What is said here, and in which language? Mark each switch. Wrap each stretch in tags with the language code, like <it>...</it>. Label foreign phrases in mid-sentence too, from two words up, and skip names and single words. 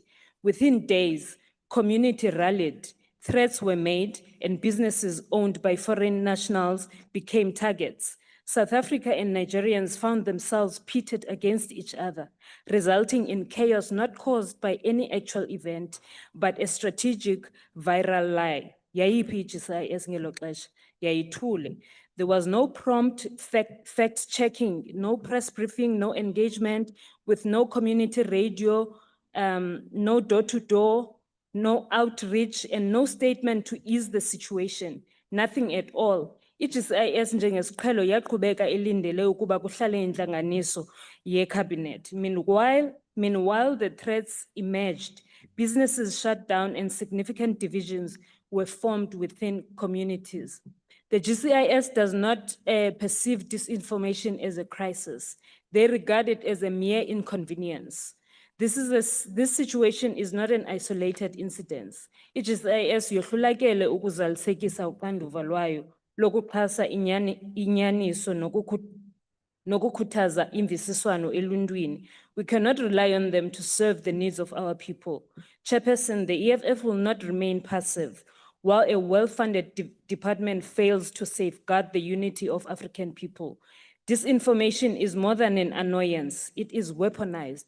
<en>Within days, community rallied, threats were made, and businesses owned by foreign nationals became targets. South Africa and Nigerians found themselves pitted against each other, resulting in chaos not caused by any actual event, but a strategic viral lie.</en> <xh>Yayiphi i-GCIS ngelo xesha? Yayithule.</xh> <en>There was no prompt fact-checking, no press briefing, no engagement with no community radio, no door-to-door, no outreach, and no statement to ease the situation. Nothing at all.</en> <xh>I-GCIS njengesiqhelo yaqhubeka ilindele ukuba kuhlale intlanganiso ye-cabinet.</xh> <en>Meanwhile, the threats emerged, businesses shut down, and significant divisions were formed within communities. The GCIS does not perceive disinformation as a crisis. They regard it as a mere inconvenience. This situation is not an isolated incident.</en> <xh>I-GCIS yohlulakele ukuzalisekisa uxanduva lwayo lokuxhasa inyaniso nokukhuthaza imvisiswano eluntwini.</xh> <en>We cannot rely on them to serve the needs of our people. Chairperson, the EFF will not remain passive while a well-funded department fails to safeguard the unity of African people. Disinformation is more than an annoyance, it is weaponized.</en>